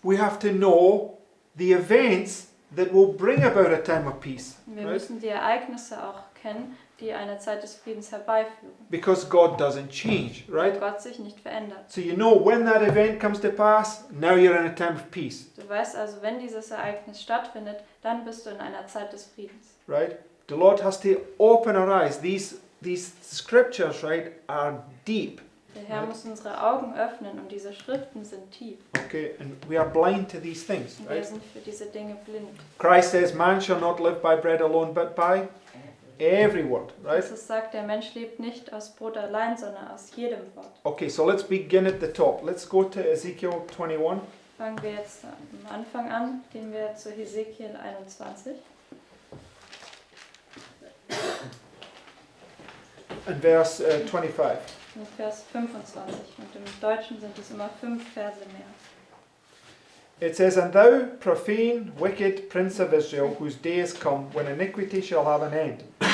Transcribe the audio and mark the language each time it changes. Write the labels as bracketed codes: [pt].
[en] We have to know the events that will bring about a time of peace, [de] Und wir [en] right? [de] müssen die Ereignisse auch kennen, die eine Zeit des Friedens herbeiführen. [en] Because God doesn't change, [de] Weil [en] right? [de] Gott sich nicht verändert. [en] So you know when that event comes to pass, now you're in a time of peace, [de] Du weißt also, wenn dieses Ereignis stattfindet, dann bist du in einer Zeit des Friedens. [en] right? The Lord has to open our eyes. These scriptures, right, are deep, [de] Der Herr muss unsere Augen öffnen und diese Schriften sind tief. [en] okay? And we are blind to these things, [de] Und wir [en] right? [de] sind für diese Dinge blind. [en] Christ says, man shall not live by bread alone, but by every word, right? [de] Jesus sagt, der Mensch lebt nicht aus Brot allein, sondern aus jedem Wort. [en] Okay, so let's begin at the top. Let's go to Ezekiel 21 [de] Fangen wir jetzt am Anfang an, gehen wir zu Hesekiel 21 [en] and verse 25. [de] und Vers 25. Und im Deutschen sind es immer 5 Verse mehr. [en] It says, "And thou, profane, wicked prince of Israel, whose day is come, when iniquity shall have an end,